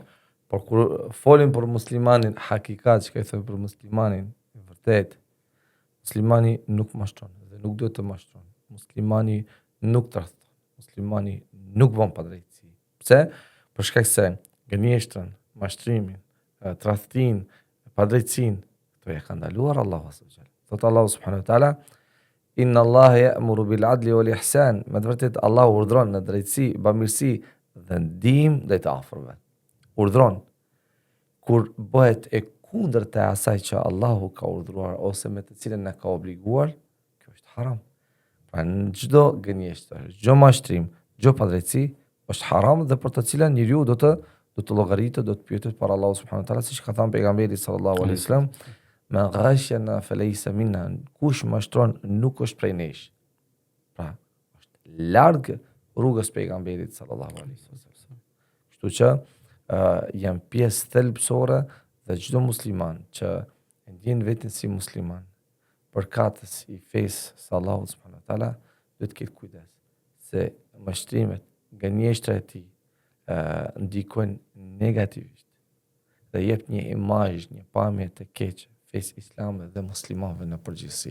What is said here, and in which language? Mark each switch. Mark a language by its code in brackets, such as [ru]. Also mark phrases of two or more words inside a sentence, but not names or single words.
[sq] Por kur folim për muslimanin, hakikat që ka i thëmë për muslimanin, vërtet, muslimani nuk mashtron dhe nuk duhet të mashtron. Muslimani nuk tradhton. Muslimani nuk bën padrejtësi. Pse? Për shkak se gënjeshtrën, mashtrimin, tradhtin, padrejtësinë, këto e ka ndaluar Allahu [ar] سبحانه وتعالى. Thot Allahu سبحانه وتعالى إن الله يأمر بالعدل والإحسان. [sq] Me të vërtetë Allahu urdhron në drejtësi, bamirësi dhe ndihmë ndaj të afërmve. Urdhron kur bëhet e kundërta e asaj që Allahu ka urdhëruar ose me të cilën na ka obliguar, kjo është haram. Pra në çdo gënjeshtër, çdo mashtrim, çdo padrejtësi është haram dhe për të cilën njeriu do të llogaritë, do të pyetet para Allahu [ar] سبحانه وتعالى, [sq] siç ka thënë pejgamberi [ar] صلى الله عليه وسلم, "من غشنا فليس منا", [sq] kush mashtron nuk është prej nesh. Pra, është larg rrugës pejgamberit [ar] صلى الله عليه وسلم. [sq] Kështu që janë pjesë thelbësore dhe çdo musliman që e ndjen veten si musliman, përkatës i fesë së Allahut [ar] سبحانه وتعالى, [sq] duhet të ketë kujdes se mashtrimet, gënjeshtra e tij ndikojnë negativisht dhe jep një imazh, një pamje të keqe fesë islame dhe muslimanëve në përgjithësi.